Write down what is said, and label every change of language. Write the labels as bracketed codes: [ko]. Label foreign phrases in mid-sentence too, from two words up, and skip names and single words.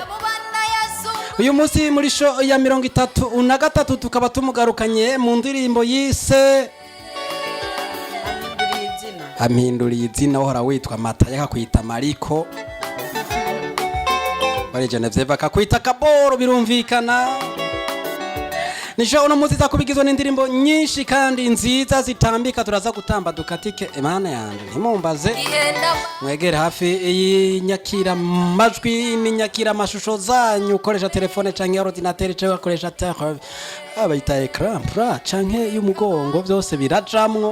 [rn] Uyu munsi muri show ya 33 tukaba tumugarukanye mu ndirimbo yise Ampinduriye izina. Uhora witwa Mata yakakwita Mariko, bari Genevieve akakwita Kaboro, birumvikana. Nisho uno munsi zakubigizwe n'indirimbo nyinshi kandi nziza zitambika, turaza gutamba dukatike. Imana yanje ntimumbaze, mwegere hafi y'inyakira majwi n'inyakira amashusho zanyu, ukoresha telefone canke ordinateur canke ukoresha abayita [fr] ecran plat [rn] canke y'umugongo, byose birajamwo.